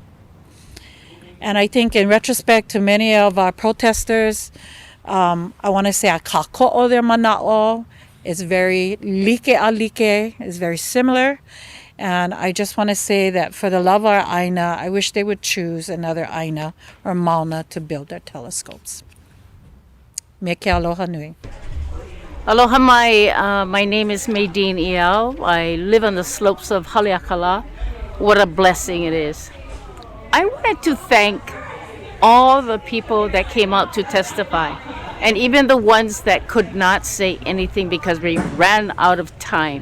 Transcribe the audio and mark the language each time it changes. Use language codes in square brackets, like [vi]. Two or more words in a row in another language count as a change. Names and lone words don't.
[en] And I think in retrospect to many of our protesters, I want to say a kako'o their mana'o is very like a like, is very similar. And I just want to say that for the love of our aina, I wish they would choose another aina or mauna to build their telescopes. [haw] Me ke aloha nui. Aloha mai, [en] my name is Maydeen Iao. I live on the slopes of Haleakalā. What a blessing it is. I wanted to thank all the people that came out to testify, and even the ones that could not say anything because we ran out of time.